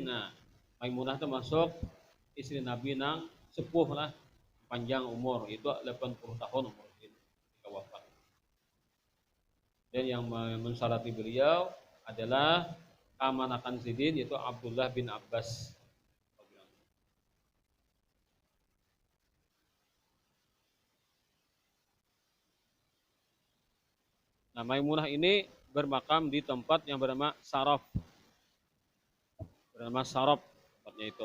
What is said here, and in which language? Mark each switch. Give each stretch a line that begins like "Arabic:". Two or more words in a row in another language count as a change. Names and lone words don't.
Indonesian: Nah, Maimunah termasuk istri Nabi nang sepuh lah, panjang umur, itu 80 tahun umur sidin ketika wafat. Dan yang mensyarati beliau adalah keamanakan sidin, yaitu Abdullah bin Abbas. Nah, Maimunah ini bermakam di tempat yang bernama Saraf. Bernama Saraf tempatnya itu.